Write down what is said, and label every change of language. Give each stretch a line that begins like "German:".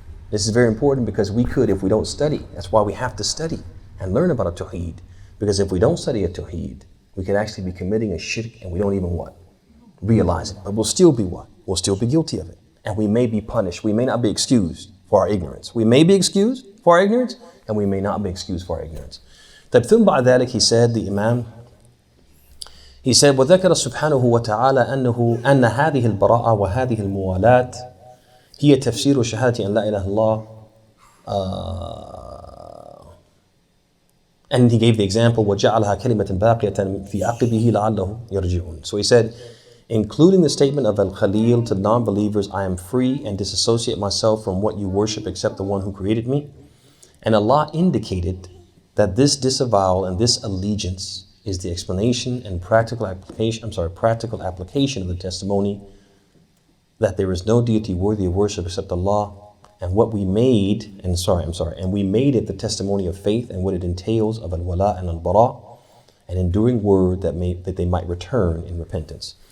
English: This is very important because we could if we don't study. That's why we have to study and learn about at-Tawheed. Because if we don't study at-Tawheed, we could actually be committing a shirk and we don't even what? Realize it. But we'll still be what? We'll still be guilty of it. And we may be punished. We may not be excused for our ignorance. We may be excused for our ignorance and we may not be excused for our ignorance.
Arabic: ثم بعد ذلك,
English: he said, the Imam, he said,
Arabic: وذكر سبحانه وتعالى أن هذه البراءة وهذه الموالاة هي تفسير شهادة أن لا إله إلا الله
English: And he gave the example,
Arabic: وَجَعَلْهَا كَلِمَةً بَاقِيَةً فِي عَقِبِهِ لَعَلَّهُمْ يَرْجِعُونَ.
English: So he said, including the statement of Al-Khalil to non-believers, I am free and disassociate myself from what you worship except the one who created me. And Allah indicated that this disavowal and this allegiance is the explanation and practical application of the testimony that there is no deity worthy of worship except Allah, and what we made, and we made it the testimony of faith and what it entails of al-wala and al-bara, an enduring word that they might return in repentance.